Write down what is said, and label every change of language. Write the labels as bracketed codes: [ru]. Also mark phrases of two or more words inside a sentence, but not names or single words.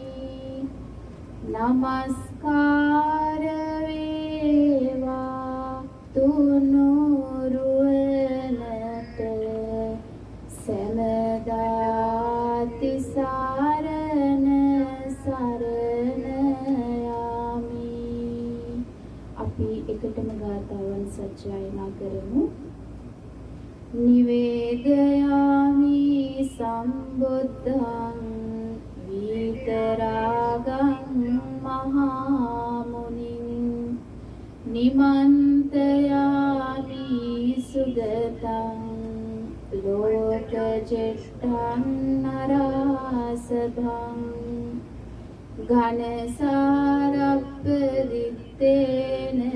[si] නමස්කාර වේවා තුනුරුවනට සමදා තිසරණ සරණ යමි. අපි එකටම ගාථාවන් සජ්ජායනා කරමු. [pi] නිවේදයාමි සම්බුද්ධං විතරාගං මහා මුනිං නිමන්තයාමි සුගතං ලෝකජෙට්ඨං නරාසභං ඝනසාරප්ප දිත්තේන